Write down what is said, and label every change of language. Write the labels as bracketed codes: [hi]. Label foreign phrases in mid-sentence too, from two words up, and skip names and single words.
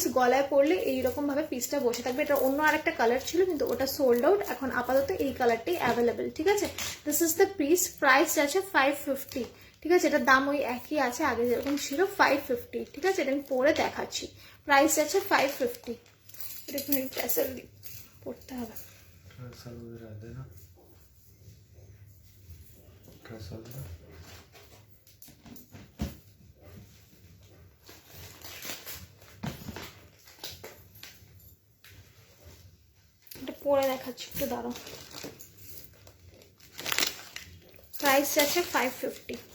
[bn] গলায় পরলে এইরকম ভাবে পিসটা বসে থাকবে। এটা অন্য আরেকটা কালার ছিল কিন্তু ওটা [en] sold out, [bn] এখন আপাতত এই কালারটাই অ্যাভেলেবেল, ঠিক আছে। [en] This is the piece. [bn] প্রাইস আছে 550, ঠিক আছে। এটার দাম ওই একই আছে আগে যেরকম ছিল, 550, ঠিক আছে। এটা আমি পরে দেখাচ্ছি। প্রাইস আছে 550। এটা একটু ট্যাসেল পড়তে হবে। [hi] ट्रेसल वगैरह दे ना, ट्रेसल दे। [bn] এটা পরে দেখাচ্ছি, একটু দাঁড়াও। প্রাইস আছে 550।